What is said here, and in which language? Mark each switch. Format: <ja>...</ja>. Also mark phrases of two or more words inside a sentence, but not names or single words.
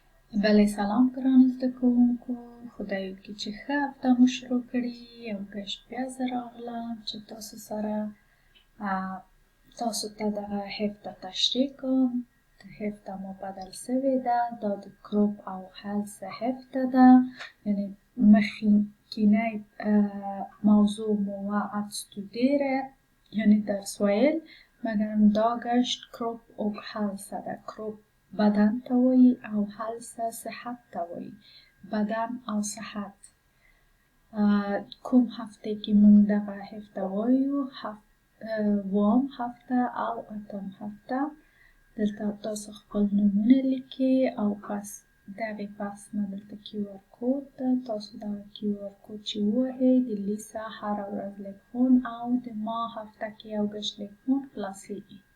<ps>بله سلام ګرانو زده کوونکو، خدای وکړي چې ښه هفته مو شروع کړي او ګشت بیا زه راغلم چې تاسو سره تاسو ته دغه هفته تشریح کوم. هفته مو بدل شوې ده، دا د کروپ او هلس هفته ده، یعنی مخکینی موضوع مو</ps> <sv>var att studera</sv> <ps>یعنی درس ویل، مګر دا ګشت</ps> <sv>kropp och hälsa</sv> <ps>ده. کروپ بدن ته وایي او هلسه صحت ته وایي، بدن او صحت. کوم هفته کې موږ دغه هفته وایو؟ اووم هفته او اتم هفته. دلته تاسو خپل نومونه لیکئ او پس دغې پس نه دلته کیو آر کود ده، تاسو دغه کیو آر کود چې ووهئ د لیسه هره ورځ لیکهون او د ما هفته کې یو ګشت لیکهون خلاصیږي.</ps>